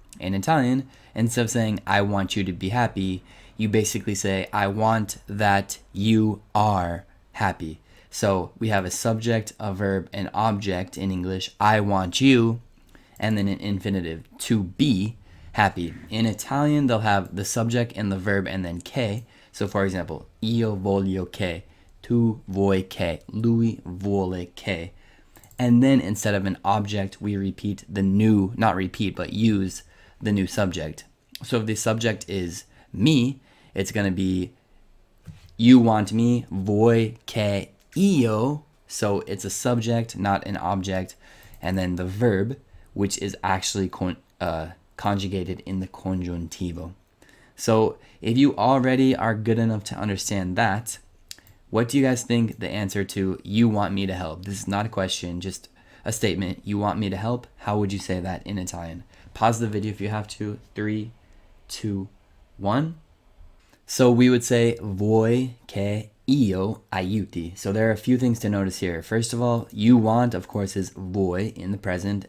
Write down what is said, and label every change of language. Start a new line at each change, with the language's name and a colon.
English: In Italian, instead of saying I want you to be happy, you basically say I want that you are happy. So we have a subject, a verb, an object in English, I want you, and then an infinitive, to be happy. In Italian, they'll have the subject and the verb and then che. So for example,
Italian: io voglio che, tu vuoi che, lui vuole che.
English: And then instead of an object, we repeat the new, not repeat, but use the new subject. So if the subject is me, it's going to be you want me,
Italian: vuoi che io,
English: so it's a subject, not an object, and then the verb, which is actually conjugated in the congiuntivo. So if you already are good enough to understand that, what do you guys think the answer to you want me to help? This is not a question, just a statement. You want me to help? How would you say that in Italian? Pause the video if you have to. 3, 2, 1. So we would say
Italian: vuoi che io aiuti.
English: So there are a few things to notice here. First of all, you want, of course, is vuoi in the present.